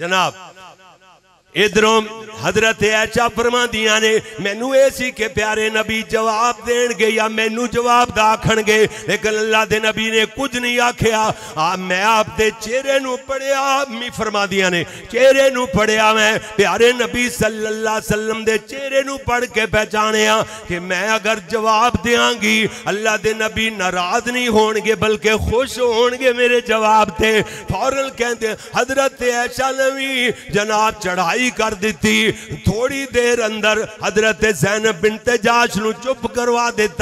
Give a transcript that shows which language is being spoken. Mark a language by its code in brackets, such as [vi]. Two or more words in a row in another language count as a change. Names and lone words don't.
[pa] جناب ادھروں حضرت عائشہ فرماندیاں نیں مینوں ایہ سی کہ پیارے نبی جواب دین گے یا مینوں جواب آکھن گے، لیکن اللہ دے نبی نے کجھ نہیں آکھیا. میں آپ دے چہرے نوں پڑھیا، میں فرماندیاں نیں چہرے نوں پڑھیا، میں پیارے نبی [ar] صلى الله عليه وسلم [pa] دے چہرے نوں پڑھ کے پہچانیا کہ میں اگر جواب دیاں گی اللہ دے نبی ناراض نہیں ہون گے بلکہ خوش ہون گے میرے جواب تے. [ur] فوراً کہتے حضرت عائشہ نے بھی جناب چڑھائی کر دی. [pa] تھوڑی دیر اندر حضرت زینب بنت جحش نوں چپ کروا دتا.